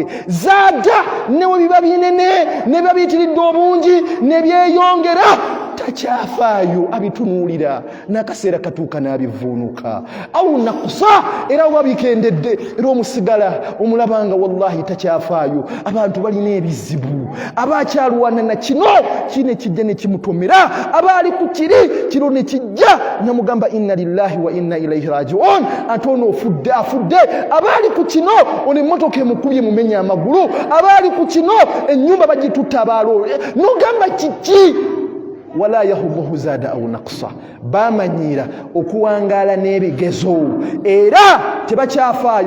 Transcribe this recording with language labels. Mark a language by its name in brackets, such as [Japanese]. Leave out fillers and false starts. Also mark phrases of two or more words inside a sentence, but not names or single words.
[Ganda] Zaada newe biba binene ne biba biyitiridde obungi ne byeyongera, takyafaayo abitunuulira n'akaseera katuuka n'abivuunuka. [Arabic] أو نقصا, [Ganda] era oba bikendedde era omusigala omulabanga wallahi takyafaayo. Abantu balina ebizibu, abakyalwana na kino kine kijja ne kimutomera, abaali ku kiri kiro ne kijja namugamba [Arabic] إنا لله وإنا إليه راجعون. [Ganda] Ate ono ofudde afudde, abaali ku kino ono emmotoka emukubye mumenya amagulu, abaali ku kino ennyumba bagitutta abaalo nogamba kiki? [Arabic] ولا يهمه زادا أو نقصا. [Ganda] Bamanyira okuwangaala n'ebigezo era tebakyafaayo.